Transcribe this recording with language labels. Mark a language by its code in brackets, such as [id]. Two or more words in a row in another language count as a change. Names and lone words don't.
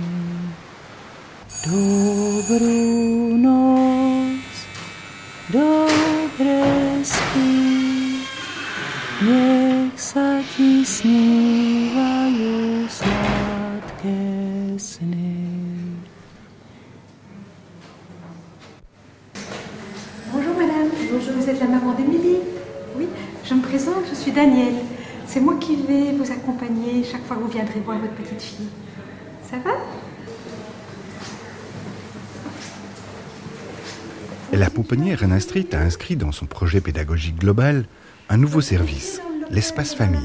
[sk] Dobrú noc, dobre spí, nech sa ti snívajú sladké sny. [fr] Bonjour madame, bonjour, vous êtes la maman d'Émilie? Oui, je me présente, je suis Danielle. C'est moi qui vais vous accompagner chaque fois que vous viendrez voir votre petite fille. Ça va? La pouponnière Rennes Street a inscrit dans son projet pédagogique global un nouveau service, l'espace famille.